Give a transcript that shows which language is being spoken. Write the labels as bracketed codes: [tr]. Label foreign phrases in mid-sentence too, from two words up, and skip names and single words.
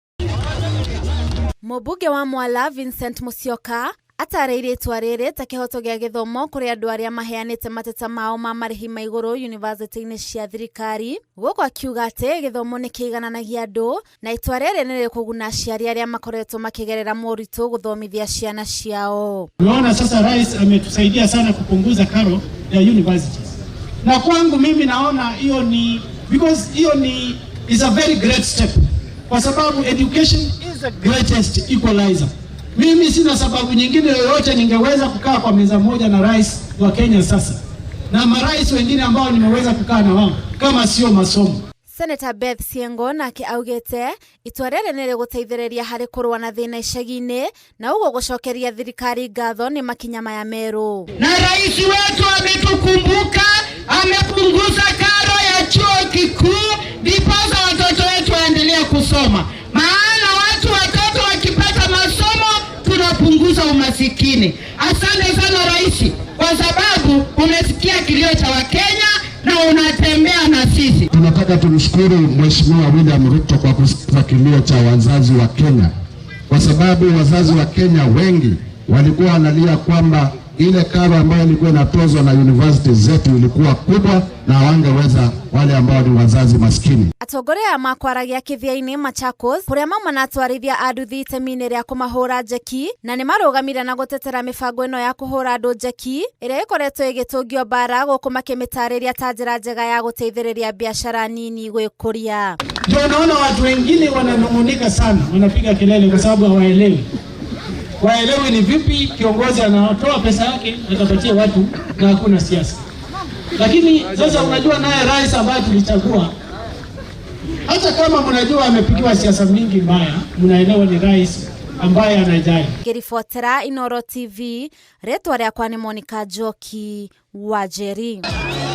[ki] Mũmbunge wa Mwala Vincent Musyoka atarĩirie itua rĩrĩ ta kĩhoto gĩa gĩthomo kũrĩ andũ arĩa maheanĩte mateta mao ma marĩhi ma igũrũ university-inĩ cia thirikari. Gũkũ akiuga atĩ gĩthomo nĩ kĩigananagia andũ na itua rĩrĩ nĩ rĩkũguna aciari arĩa makoretwo makĩgerera moritũ gũthomithia ciana ciao. [sw] Naona sasa rais ametusaidia sana kupunguza karo ya universities. Na kwangu mimi naona hiyo ni because hiyo ni [en] is a very great step. [sw] Kwa sababu [en] education is the greatest equalizer. [sw] Mimi sina sababu nyingine yoyote ningeweza kukaa kwa meza moja na rais wa Kenya sasa. Na marais wengine ambao nimeweza kukaa na wao kama sio masomo. [ki] Senator Beth Siengo nake augĩte itua rĩrĩ nĩ rĩgũteithĩrĩria harĩ kũrũa na thĩna icagi-inĩ na ũguo gũcokeria thirikari ngatho nĩ makinya maya merũ. [sw] Na rais wetu ametukumbuka, amepunguza karo ya chuo kikuu ndiposa watoto wetu waendelee kusoma. Maana watoto wakipata masomo tunapunguza umasikini. Asante sana rais, kwa sababu umesikia kilio cha Wakenya na unatembea na sisi. Tunataka tumshukuru Mheshimiwa William Ruto kwa kusikiza kilio cha wazazi wa Kenya, kwa sababu wazazi wa Kenya wengi walikuwa wanalia kwamba ile karo ambayo ilikuwa inatozwa na university zetu ilikuwa kubwa na hawangeweza wale ambao ni wazazi maskini. Atongoria makwaragia kithia-inĩ Machakos kuria mama na atwarithia anduthi itemi-inĩ rĩa kũmahũra njeki na nĩ marũgamire na gũtetera mĩbango ĩno ya kũhũra andũ njeki ĩrĩa ĩkoretwo ĩgĩtũngio bara gũkũ makĩmĩtarĩria ta njĩra njega ya gũteithĩrĩria biashara nini gwĩkũria. Ndio naona watu wengine wananung'unika sana, wanapiga kelele kwa sababu hawaelewi. Waelewi ni vipi kiongozi anatoa pesa yake atapatia watu na hakuna siasa. Lakini sasa unajua naye rais ambaye tulichagua, hata kama mnajua amepigiwa siasa mingi mbaya, mnaelewa ni rais ambaye anajali. [ki] Ngĩribotera Inooro TV, rĩtwa rĩakwa nĩ Monica Njoki, Wajeri.